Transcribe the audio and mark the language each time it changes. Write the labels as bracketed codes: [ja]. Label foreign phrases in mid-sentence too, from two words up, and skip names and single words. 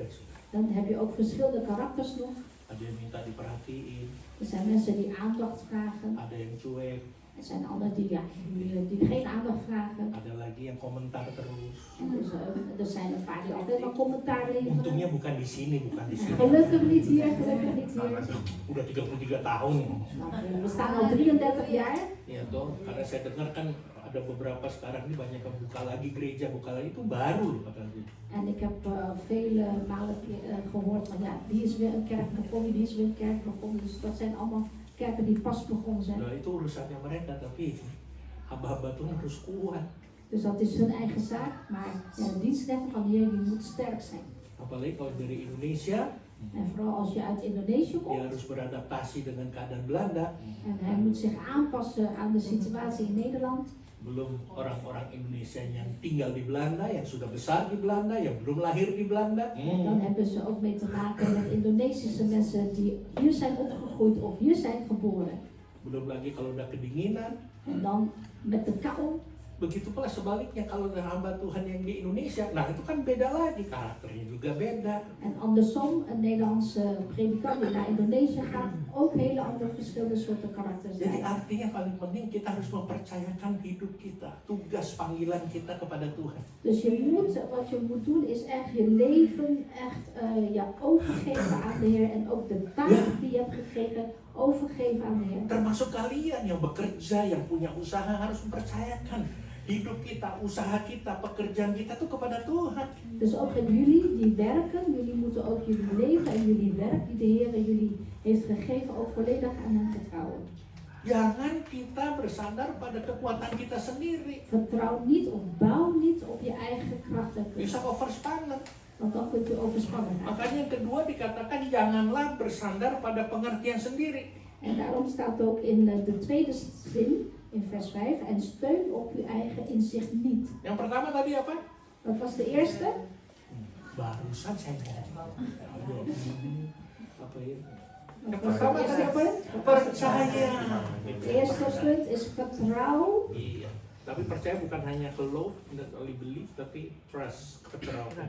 [nl] dan heb je ook verschillende karakters nog. [id] Ada yang minta diperhatiin, [nl] Er zijn mensen die aandacht vragen. [id] ada yang cuek, [nl] Er zijn anderen die geen aandacht vragen. [id] Ada lagi yang komentar terus. [nl] En dus, er zijn een paar die altijd maar commentaar leveren. [id] Untungnya bukan di sini, bukan di sini. [nl] Gelukkig niet hier, gelukkig niet hier. [id] Udah 33 tahun. [nl] Nou, we staan al 33 jaar. [id] Ya toh, karena saya dengar kan ada beberapa sekarang ini banyak yang buka lagi gereja, buka lagi itu baru loh katanya. [nl] En ik heb vele malen gehoord van ja, die is weer een kerk begonnen, die is weer een kerk begonnen. Dus dat zijn allemaal kerken die pas begonnen zijn. [id] Nah itu urusannya mereka, tapi hamba-hamba Tuhan harus kuat. [nl] Dus dat is hun eigen zaak. Maar ja, de dienstknecht van de Heer die moet sterk zijn. [id] Apalagi kalau dari Indonesia, [nl] En vooral als je uit Indonesië [id] dia [nl] komt. [id] harus beradaptasi dengan keadaan Belanda. [nl] En hij moet zich aanpassen aan de situatie in Nederland. [id] Belum orang-orang Indonesia yang tinggal di Belanda, yang sudah besar di Belanda, yang belum lahir di Belanda. [nl] Dan hebben ze ook mee te maken met Indonesische mensen die hier zijn opgegroeid of hier zijn geboren. [id] Belum lagi kalau udah kedinginan. [nl] En dan met de kou. [id] Begitu pula sebaliknya kalau ada hamba Tuhan yang di Indonesia, nah itu kan beda lagi, karakternya juga beda. [nl] En andersom, een Nederlandse predikant die naar Indonesië gaat, ook hele andere verschillende soorten karakters [id] Jadi [nl] zijn. [id] artinya paling penting kita harus mempercayakan hidup kita, tugas panggilan kita kepada Tuhan. [nl] Dus wat je moet doen is echt je leven echt overgeven aan de Heer. En ook de taak die je hebt gekregen, overgeven aan de Heer. [id] Termasuk kalian yang bekerja, yang punya usaha harus mempercayakan hidup kita, usaha kita, pekerjaan kita tuh kepada Tuhan. [nl] Dus ook aan jullie die werken, jullie moeten ook jullie leven en jullie werk die de Heer jullie heeft gegeven ook volledig aan hem vertrouwen. [id] Jangan kita bersandar pada kekuatan kita sendiri. [nl] Vertrouw niet of bouw niet op je eigen kracht en kunst. [id] Bisa overspannen. [nl] Want dan kunt u overspannen raken. [id] Makanya yang kedua dikatakan janganlah bersandar pada pengertian sendiri. [nl] En daarom staat ook in de tweede zin, in vers 5, en steun op uw eigen inzicht niet. [id] Yang pertama tadi apa? [nl] Dat was de eerste. [id] Barusan saya ngomong. Apa ya? Yang [nl] Dat was [id] pertama [nl] het [id] tadi apa ya? [nl] eerste. [id] Percaya. [nl] Het eerste punt is vertrouw. [id] Iya. Tapi percaya bukan hanya geloof, [en] not only believe, tapi trust, [nl] vertrouwen.